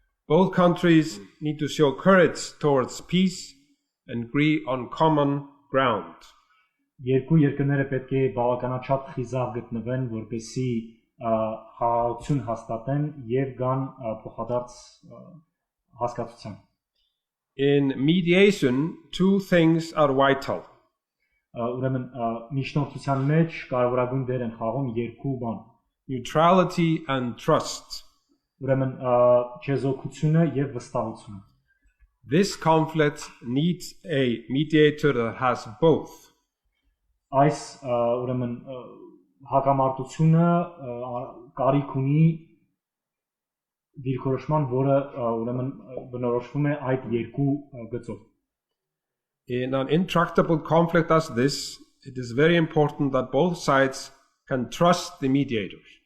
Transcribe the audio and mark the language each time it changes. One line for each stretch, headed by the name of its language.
English: Both countries need to show courage towards peace and agree on common ground.
Armenian: Երկու երկրները պետք է բավականաչափ խիզախ գտնվեն, որպեսի խաղաղություն հաստատեն եւ գան փոխադարձ հասկացության.
English: In mediation, 2 things are vital.
Armenian: Ուրեմն միջնորդության մեջ կարևորագույն դեր են խաղում երկու բան.
English: Neutrality and trust.
Armenian: Ուրեմն չեզոքությունը եւ վստահությունը.
English: This conflict needs a mediator that has both.
Armenian: Այս ուրեմն հակամարտությունը կարիք ունի դիրքորոշման, որը ուրեմն բնորոշվում է այդ երկու գծով.
English: In an intractable conflict as this, it is very important that both sides can trust the mediator.